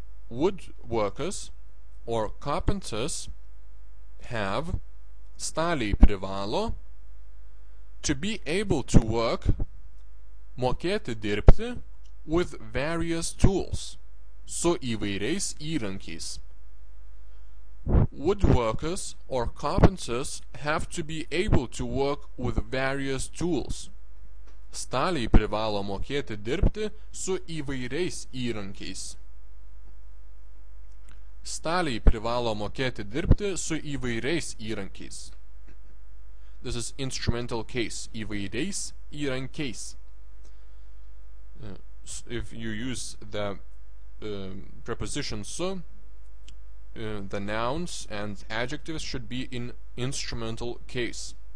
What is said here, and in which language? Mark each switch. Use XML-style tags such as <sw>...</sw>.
<en>Woodworkers or carpenters have,</en> <lt>staliai privalo,</lt> <en>to be able to work,</en> <lt>mokėti dirbti,</lt> <en>with various tools,</en> <lt>su įvairiais įrankiais.</lt> <en>Woodworkers or carpenters have to be able to work with various tools.</en> <lt>Staliai privalo mokėti dirbti su įvairiais įrankiais. Staliai privalo mokėti dirbti su įvairiais įrankiais.</lt> <en>This is instrumental case.</en> <lt>Įvairiais įrankiais.</lt> <en>If you use the preposition su, the nouns and adjectives should be in instrumental case.</en>